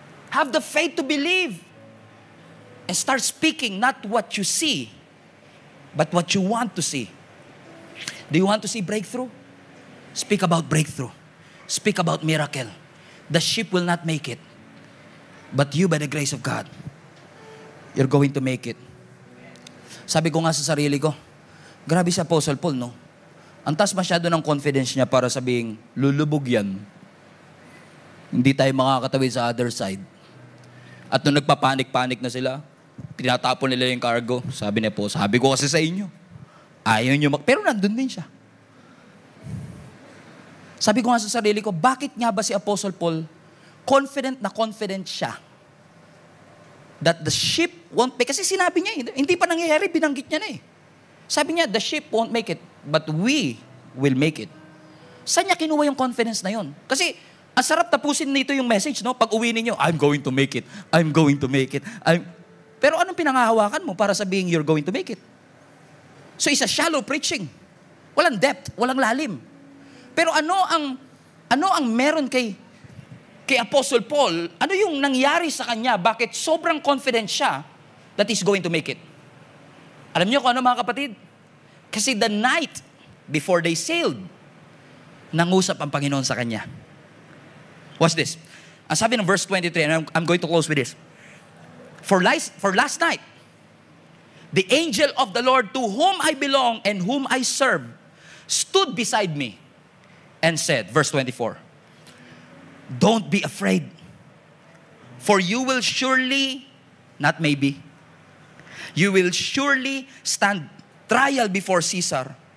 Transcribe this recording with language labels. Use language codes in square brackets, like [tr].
[en] Have the faith to believe. And start speaking not what you see, but what you want to see. Do you want to see breakthrough? Speak about breakthrough. Speak about miracle. The ship will not make it. But you, by the grace of God, you're going to make it. [tl] Sabi ko nga sa sarili ko, grabe si Apostle Paul, no? Ang taas masyado ng confidence niya para sabing, lulubog yan. Hindi tayo makakatawid sa [en] other side. [tl] At nung nagpapanik-panik na sila, tinatapon nila yung cargo. Sabi niya po, sabi ko kasi sa inyo, ayaw nyo pero nandun din siya. Sabi ko nga sa sarili ko, bakit nga ba si Apostle Paul confident na confident siya [en] that the ship won't make, [tl] kasi sinabi niya, hindi pa nangyayari, binanggit niya na eh. Sabi niya, [en] the ship won't make it, but we will make it. [tl] Saan niya kinuha yung confidence na yun? Kasi, ang sarap tapusin nito yung message, no? Pag uwi ninyo, [en] I'm going to make it. I'm going to make it. [tl] Pero anong pinangahawakan mo para sabihin [en] you're going to make it? So, it's a shallow preaching. [tl] Walang depth, walang lalim. Pero ano ang meron kay Apostle Paul, ano yung nangyari sa kanya? Bakit sobrang [en] confident [tl] siya [en] that he's going to make it? [tl] Alam niyo kung ano, mga kapatid? Kasi [en] the night before they sailed, [tl] nangusap ang Panginoon sa kanya. [en] What's this? [tl] Ang sabi ng [en] verse 23, and I'm going to close with this. For last night, the angel of the Lord to whom I belong and whom I serve stood beside me and said, verse 24, don't be afraid, for you will surely, not maybe, you will surely stand trial before Caesar.